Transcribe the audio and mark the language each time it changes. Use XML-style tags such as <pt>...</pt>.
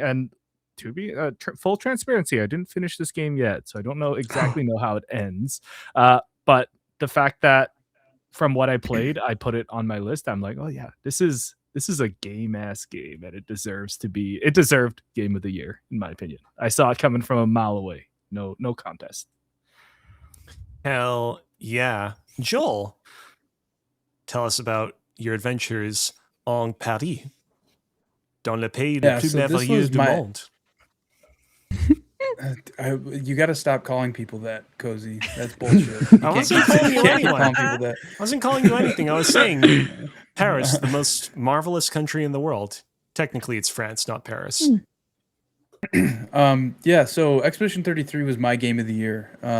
<en>And to be full transparency, I didn't finish this game yet, so I don't exactly know how it ends. But the fact that from what I played, I put it on my list. I'm like, oh yeah, this is a game ass game, and it deserved game of the year in my opinion. I saw it coming from a mile away. No contest. Hell yeah.</en> <fr>Joel,</fr> <en>tell us about your adventures</en> <fr>en Paris, dans le pays le plus merveilleux du monde.</fr> <en>You got to stop calling people that, Cozy. That's bullshit. I wasn't calling you anyone. Calling people that. I wasn't calling you anything. I was saying Paris, the most marvelous country in the world. Technically, it's France, not Paris. Yeah, so Expedition 33 was my game of the year.</en>